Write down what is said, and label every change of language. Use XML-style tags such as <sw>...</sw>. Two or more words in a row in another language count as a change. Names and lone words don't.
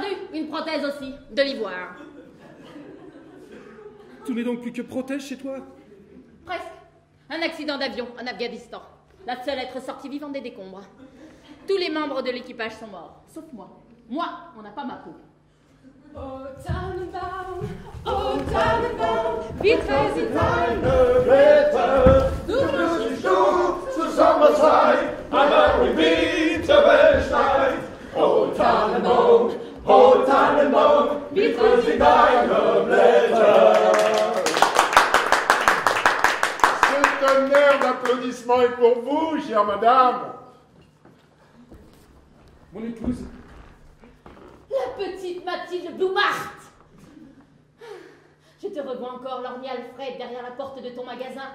<fr>Une prothèse aussi, de l'ivoire. Tout n'est donc plus que protège chez toi? Presque. Un accident d'avion en Afghanistan. La seule à être sortie vivante des décombres. Tous les membres de l'équipage sont morts, sauf moi. Moi, on n'a pas ma peau.</fr> <de>Oh Tannenbaum, wie treu sind deine Blätter, du bist du zusammen sein, aber im Winter schneit. Oh Tannenbaum, wie treu sind deine Blätter.</de> <fr>Ce tonnerre d'applaudissements est pour vous, chère madame. Mon épouse. La petite Mathilde Bloumart. Je te revois encore lorgner Alfred derrière la porte de ton magasin.</fr>